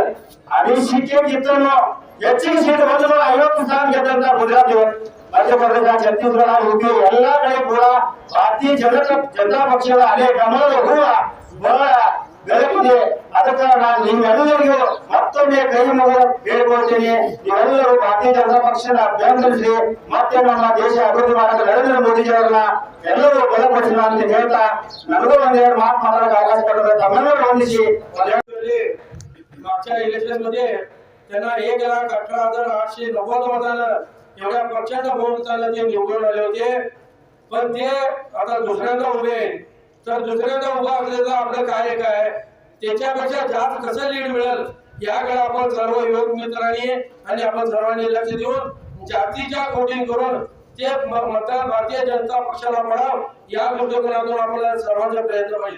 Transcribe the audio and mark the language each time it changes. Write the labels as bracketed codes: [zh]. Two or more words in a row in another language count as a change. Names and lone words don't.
[kn] ಅದೇ ಸೀಟ್ ಗೆದ್ದನ್ನು ಹೆಚ್ಚಿಗೆ ಸೀಟ್ ಬಂದ್ರು 50 ಸ್ಥಾನ ಗೆದ್ದಂತ ಗುಜರಾತ್, ಮಧ್ಯಪ್ರದೇಶ, ಛತ್ತೀಸ್ಗಢ, UP ಎಲ್ಲಾ ಕಡೆ ಕೂಡ ಭಾರತೀಯ ಜನತಾ ಪಕ್ಷದ ಅಲೆ ಕಮಲದ ಹೂವ ಬಹಳ ಬೆಳಕಿದೆ. ಅದಕ್ಕೆ ನಾನು ನಿಮ್ಮೆಲ್ಲರಿಗೂ ಮತ್ತೊಮ್ಮೆ ಕೈ ಮುಗಿದು ಹೇಳ್ಕೊಳ್ತೇನೆ, ನೀವೆಲ್ಲರೂ ಭಾರತೀಯ ಜನತಾ ಪಕ್ಷದ ಬೆಂಬಲಿಸಿ ಮತ್ತೆ ನಮ್ಮ ದೇಶ ಅಭಿವೃದ್ಧಿ ಮಾಡಲು ನರೇಂದ್ರ ಮೋದಿಜಿ ಅವರನ್ನ ಎಲ್ಲರೂ ಬಲಪಡಿಸೋಣ ಅಂತ ಹೇಳ್ತಾ ನನಗೂ ಒಂದೆರಡು ಮಾತು ಮಾತಾಡೋಕೆ ಅವಕಾಶ ಕೊಡಬೇಕು. ತಮ್ಮೆಲ್ಲರೂ ವಂದಿಸಿ [mr] मागच्या इलेक्शन मध्ये त्यांना 1,18,890 मतानं एवढ्या पक्षाचा वोट चालला ते निवडून आले होते. पण ते आता दुसऱ्यांदा उभे आहेत. तर दुसऱ्यांदा उभा असल्याचं आपलं कार्य काय, त्याच्यापेक्षा जास्त कसं लीड मिळेल याकडे आपण सर्व युवक मित्रांनी आणि आपण सर्वांनी लक्ष देऊन जातीच्या वोटिंग करून ते मतदान भारतीय जनता पक्षाला पडावं या दृष्टिकोनातून आपल्याला सर्वांचा प्रयत्न पाहिजे.